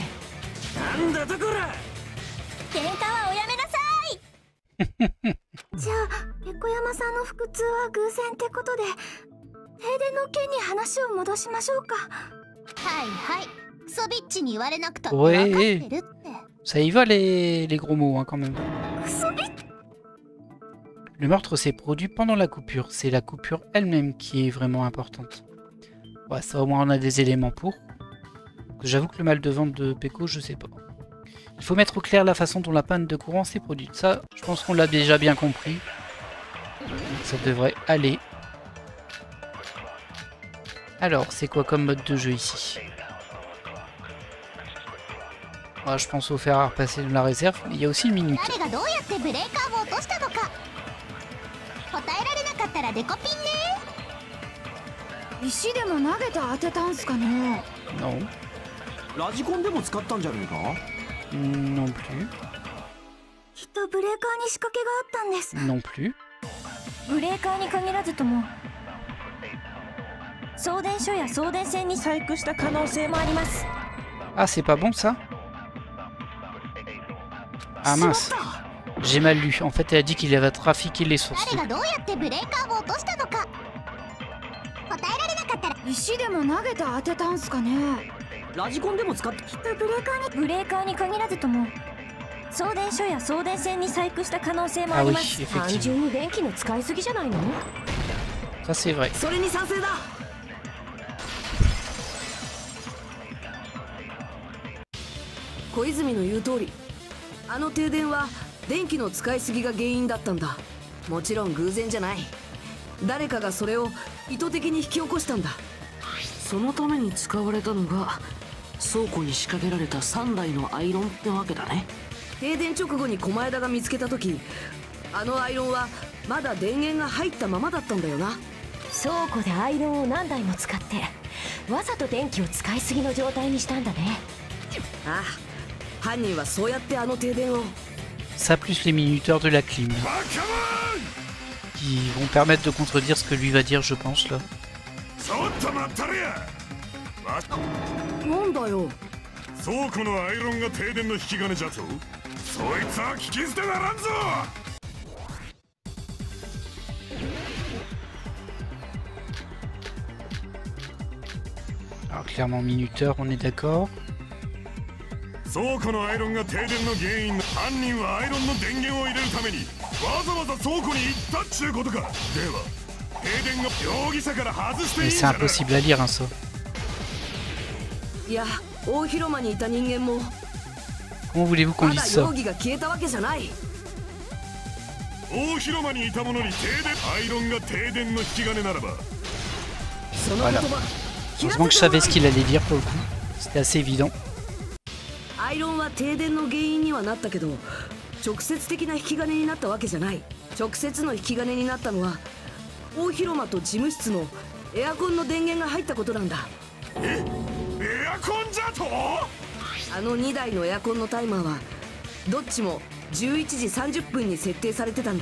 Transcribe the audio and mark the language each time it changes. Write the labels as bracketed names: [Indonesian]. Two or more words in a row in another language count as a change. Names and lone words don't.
[Japanese] なんだとこら。喧嘩はおやめなさい。じゃあペコ山さんの腹痛は偶然ってことで、停電の件に話を戻しましょうか。はいはい、クソビッチに言われなくたって分かってるって。 [French] Ça y va les gros mots hein, quand même. Le meurtre s'est produit pendant la coupure. C'est la coupure elle-même qui est vraiment importante. Ouais, ça au moins on a des éléments pour. J'avoue que le mal de ventre de Peko, je sais pas. Il faut mettre au clair la façon dont la panne de courant s'est produite. Ça, je pense qu'on l'a déjà bien compris. Ça devrait aller. Alors, c'est quoi comme mode de jeu ici? Je pense au faire repasser de la réserve, mais il y a aussi une minute. [Japanese] 誰がどうやってブレーカーを落としたのか答えられなかったらデコピンね。石でも投げて当てたんすかね。 [French] Non. [Japanese] ラジコンでも使ったんじゃねえか？ [French] Non plus. [Japanese] きっとブレーカーに仕掛けがあったんです。 [French] Non plus. [Japanese] ブレーカーに限らずとも送電所や送電線に細工した可能性もあります。 [French] Ah, c'est pas bon ça? Ah mince, j'ai mal lu. En fait, elle a dit qu'il avait trafiqué les sources. [Japanese] 誰がどうやってブレーカーを落としたのか答えられなかったら。石でも投げて当てたんすかね。ラジコンでも使ってきっとブレーカーに限らずとも送電所や送電線に細工した可能性もあります。単純に電気の使いすぎじゃないの？ [French] Ça c'est vrai. [Japanese] それに賛成だ。小泉の言う通り、あの停電は電気の使いすぎが原因だったんだ。もちろん偶然じゃない。誰かがそれを意図的に引き起こしたんだ。そのために使われたのが倉庫に仕掛けられた3台のアイロンってわけだね。停電直後に狛枝が見つけた時、あのアイロンはまだ電源が入ったままだったんだよな。倉庫でアイロンを何台も使ってわざと電気を使いすぎの状態にしたんだね。ああ、犯人はそうやってあの停電を。 [French] Ça plus les minuteurs de la clim qui vont permettre de contredire ce que lui va dire, je pense là. [Japanese] なんだよ。倉庫のアイロンが停電の引き金じゃと。そいつは聞き捨てならんぞ。 [French] Alors clairement minuteur, on est d'accord. [Japanese] 倉庫のアイロンが停電の原因。犯人はアイロンの電源を入れるためにわざわざ倉庫に行ったっちゅうことか。では停電が容疑者から外していいんじゃない。 [French] C'est impossible à lire, hein, ça. [Japanese] いや、大広間にいた人間も。 [French] Comment voulez-vous qu'on lise ça? [Japanese] 容疑が消えたわけじゃない。大広間にいたものに停電。アイロンが停電の引き金ならば。 [French] Voilà. Heureusement que je savais ce qu'il allait dire pour le coup. C'était assez évident. [Japanese] アイロンは停電の原因にはなったけど、直接的な引き金になったわけじゃない。直接の引き金になったのは大広間と事務室のエアコンの電源が入ったことなんだ。エアコンじゃと？あの2台のエアコンのタイマーはどっちも11時30分に設定されてたんだ。